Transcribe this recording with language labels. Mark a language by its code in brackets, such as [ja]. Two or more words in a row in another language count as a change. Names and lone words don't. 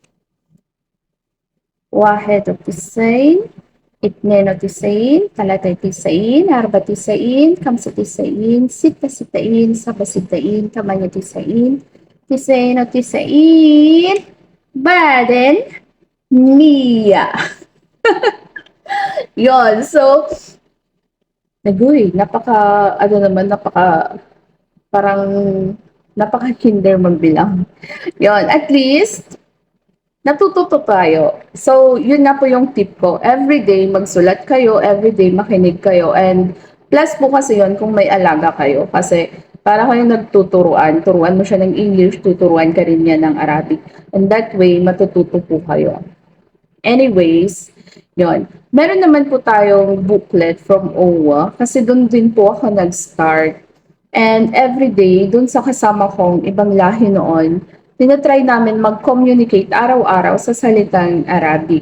[ar] واحد وتسعين، اثنين وتسعين، ثلاثة وتسعين، أربعة وتسعين، خمسة وتسعين، ستة وتسعين، سبعة وتسعين، ثمانية وتسعين، تسعين وتسعين، بعدين مية. [tl] Yun, so, naguy, parang, napaka-kinder magbilang. Yun, at least, natututo tayo. So, yun na po yung tip ko. Everyday, magsulat kayo. Everyday, makinig kayo. [en] And plus [tl] po kasi yun kung may alaga kayo. Kasi para kayo nagtuturuan, turuan mo siya ng English, tuturuan ka rin niya ng Arabic. [en] And that way, [tl] matututo po kayo. Anyways, yun. Meron naman po tayong [en] booklet from [tl] OWA kasi doon din po ako nag-start. [en] And everyday, [tl] doon sa kasama kong ibang lahi noon, tinatry namin mag-communicate araw-araw sa salitang Arabic.